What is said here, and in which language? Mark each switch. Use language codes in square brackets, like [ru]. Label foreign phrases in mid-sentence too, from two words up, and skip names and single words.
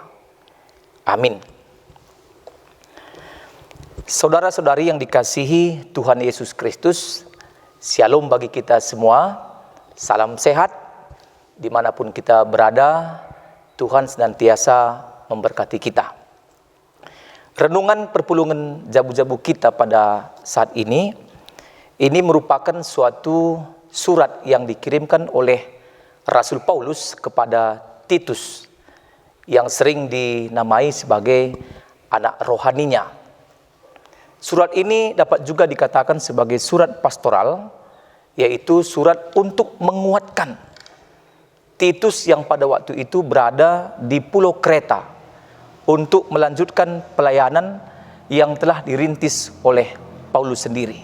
[id] Amin. Saudara-saudari yang dikasihi Tuhan Yesus Kristus, shalom bagi kita semua. Salam sehat, dimanapun kita berada, Tuhan senantiasa memberkati kita. Renungan [btx] perpulungan jabu-jabu [id] kita pada saat ini merupakan suatu surat yang dikirimkan oleh Rasul Paulus kepada Titus, yang sering dinamai sebagai anak rohaninya. Surat ini dapat juga dikatakan sebagai surat pastoral, yaitu surat untuk menguatkan Titus yang pada waktu itu berada di Pulau Kreta untuk melanjutkan pelayanan yang telah dirintis oleh Paulus sendiri.